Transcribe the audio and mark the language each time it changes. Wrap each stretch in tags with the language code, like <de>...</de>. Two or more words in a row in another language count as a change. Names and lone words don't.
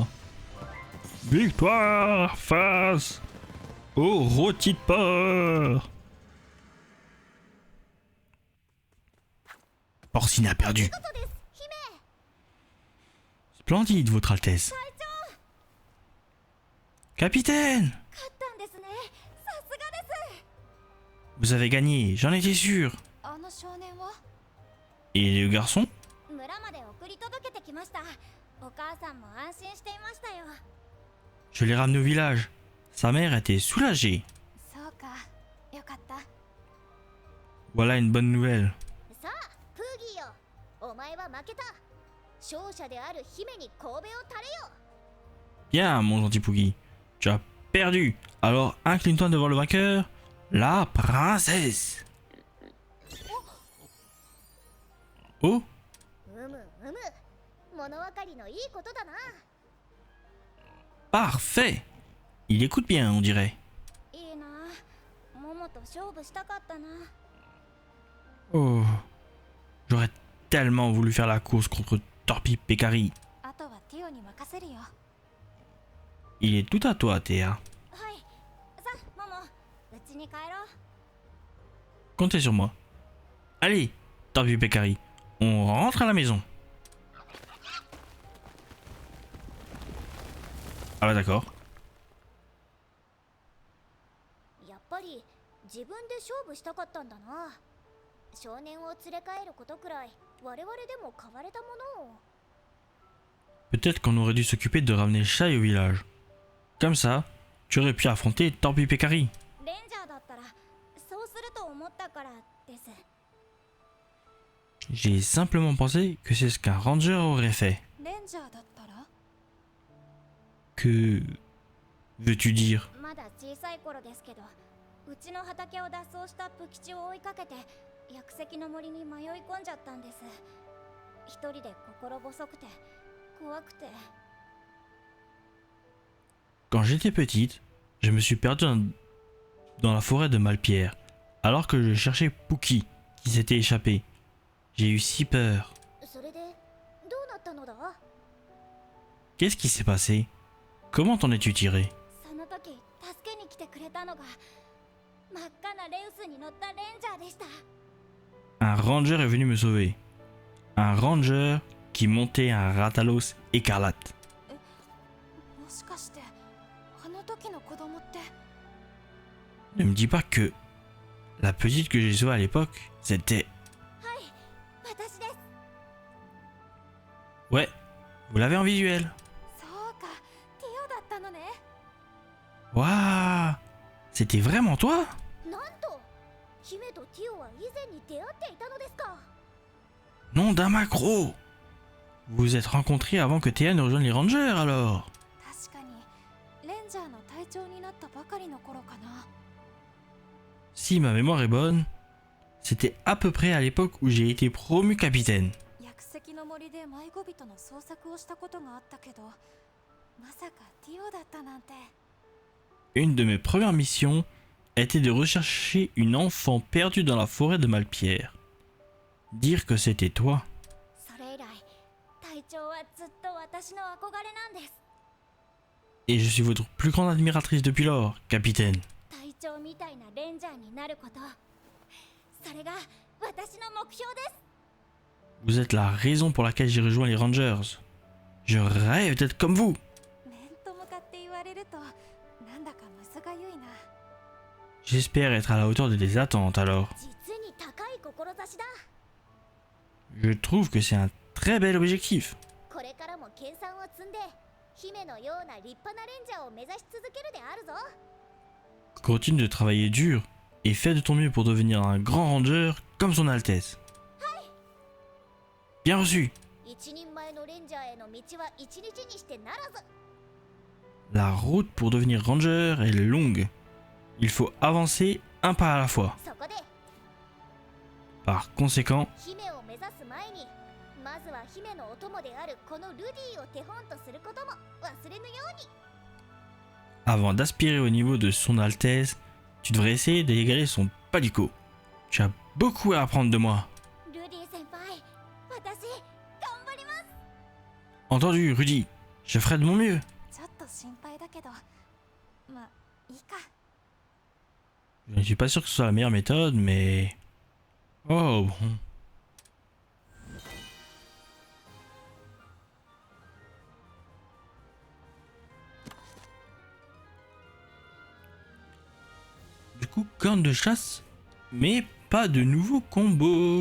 <fr>Victoire face au rôti de porc. Porcine a perdu. Splendide, Votre Altesse. Capitaine!</fr> <ja>勝ったんですね。さすがです。</ja> <fr>Vous avez gagné, j'en étais sûr.</fr> <ja>あの少年は</ja> <fr>Et le garçon?</fr> <ja>村まで送り届けてきました。お母さんも安心していましたよ。</ja> <fr>Je l'ai ramené au village. Sa mère était soulagée.</fr> <ja>そうか、よかった。</ja> <fr>Voilà une bonne nouvelle.</fr> <ja>さあ、プーギーよ。お前は負けた。勝者である姫に神戸を垂れよ。</ja> <fr>Bien, mon gentil Poogie. Tu as perdu. Alors incline-toi devant le vainqueur, la princesse. Oh,</fr> <ja>うむうむ。物分かりのいいことだな。</ja> <fr>parfait. Il écoute bien, on dirait.</fr> <ja>いいな。モモと勝負したかったな。</ja> <fr>Oh, j'aurais tellement voulu faire la course contre Torpille Pécari.</fr> <ja>あとはティオに任せるよ。</ja> <fr>Il est tout à toi, Théa.</fr> <ja>はい。さあ、モモ、うちに帰ろう。</ja> <fr>Comptez sur moi. Allez, Torpille Pécari, on rentre à la maison. Ah bah d'accord.</fr> <ja>やっぱり自分で勝負したかったんだな。少年を連れ帰ることくらい我々でも買われたものを。</ja> <fr>Peut-être qu'on aurait dû s'occuper de ramener Shai au village. Comme ça, tu aurais pu affronter Torpille Pécari.</fr> <ja>レンジャーだったらそうすると思ったからです。</ja> <fr>J'ai simplement pensé que c'est ce qu'un ranger aurait fait.</fr> <ja>レンジャーだったら</ja> <fr>Que veux-tu dire?</fr> <ja>まだ小さい頃ですけど、うちの畑を脱走したプキチを追いかけて薬石の森に迷い込んじゃったんです。一人で心細くて怖くて。</ja> <fr>Quand j'étais petite, je me suis perdu dans la forêt de Malpierre, alors que je cherchais Pookie, qui s'était échappé. J'ai eu si peur.</fr> <ja>それでどうなったのだ？</ja> <fr>Qu'est-ce qui s'est passé? Comment t'en es-tu tiré?</fr> <ja>その時助けに来てくれたのが真っ赤なレウスに乗ったレンジャーでした。</ja> <fr>Un ranger est venu me sauver. Un ranger qui montait un Ratalos écarlate.</fr> <ja>もしかしてあの時の子供って。</ja> <fr>Ne me dis pas que la petite que j'ai sauvée à l'époque, c'était...</fr> <ja>はい、私です。</ja> <fr>Ouais, vous l'avez en visuel.</fr> <ja>そうか、ティオだったのね。</ja> <fr>Waouh, c'était vraiment toi?</fr> <ja>なんと姫とティオは以前に出会っていたのですか。</ja> <fr>Non d'un macro. Vous vous êtes rencontrés avant que Théa ne rejoigne les rangers alors?</fr> <ja>確かにレンジャーの隊長になったばかりの頃かな。</ja> <fr>Si ma mémoire est bonne, c'était à peu près à l'époque où j'ai été promu capitaine.</fr> <ja>薬石の森で迷子人の捜索をしたことがあったけど、まさかティオだったなんて。</ja> <fr>Une de mes premières missions était de rechercher une enfant perdue dans la forêt de Malpierre. Dire que c'était toi.</fr> <ja>それ以来隊長はずっと私の憧れなんです。</ja> <fr>Et je suis votre plus grande admiratrice depuis lors, capitaine.</fr> <ja>隊長みたいなレンジャーになること、それが私の目標です。</ja> <fr>Vous êtes la raison pour laquelle j'ai rejoint les rangers. Je rêve d'être comme vous.</fr> <ja>面と向かって言われるとなんだかむずがゆいな。</ja> <fr>J'espère être à la hauteur de tes attentes alors.</fr> <ja>実に高い志だ。</ja> <fr>Je trouve que c'est un très bel objectif.</fr> <ja>これからも研鑽を積んで姫のような立派なレンジャーを目指し続けるであるぞ。</ja> <fr>Continue de travailler dur et fais de ton mieux pour devenir un grand ranger comme son Altesse. Bien reçu.</fr> <ja>一人前のレンジャーへの道は一日にしてならず。</ja> <fr>La route pour devenir ranger est longue. Il faut avancer un pas à la fois.</fr> <ja>そこで</ja> <fr>Par conséquent,</fr> <ja>姫を目指す前にまずは姫のお供であるこのルディを手本とすることも忘れぬように。</ja> <fr>avant d'aspirer au niveau de son Altesse, tu devrais essayer d'égaler son palico. Tu as beaucoup à apprendre de moi.</fr> <ja>ルディ先輩、私頑張ります。</ja> <fr>Entendu, Rudy. Je ferai de mon mieux.</fr> <ja>ちょっと心配だけど、まあいいか。</ja> <fr>Je ne suis pas sûr que ce soit la meilleure méthode, mais... Oh bon. Du coup, corne de chasse, mais pas de nouveau combo.</fr>